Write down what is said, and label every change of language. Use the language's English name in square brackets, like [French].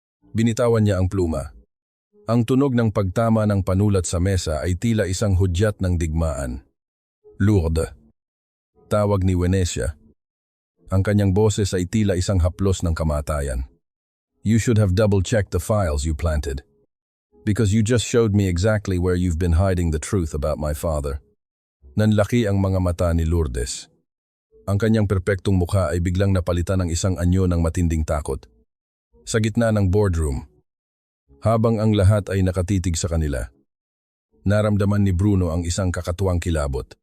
[Filipino] Binitawan niya ang pluma. Ang tunog ng pagtama ng panulat sa mesa ay tila isang hudyat ng digmaan. Lourdes. Tawag ni Venecia. Ang kanyang boses ay tila isang haplos ng kamatayan. [English] You should have double-checked the files you planted. Because you just showed me exactly where you've been hiding the truth about my father. [Filipino] Nanlaki ang mga mata ni Lourdes. Ang kanyang perpektong mukha ay biglang napalitan ng isang anyo ng matinding takot. Sa gitna ng boardroom, habang ang lahat ay nakatitig sa kanila, naramdaman ni Bruno ang isang kakatuwang kilabot.